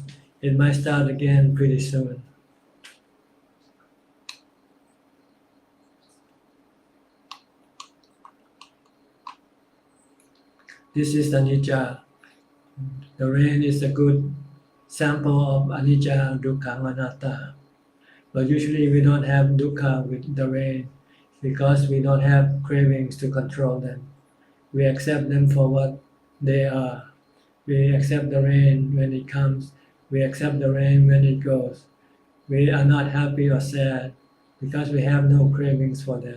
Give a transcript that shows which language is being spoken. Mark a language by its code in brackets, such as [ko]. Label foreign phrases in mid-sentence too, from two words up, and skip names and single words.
[en] It might start again pretty soon. This is anicca. The rain is a good sample of [pi] anicca, dukkha, anatta. [en] But usually we don't have dukkha with the rain because we don't have cravings to control them. We accept them for what they are. We accept the rain when it comes. We accept the rain when it goes. We are not happy or sad because we have no cravings for them.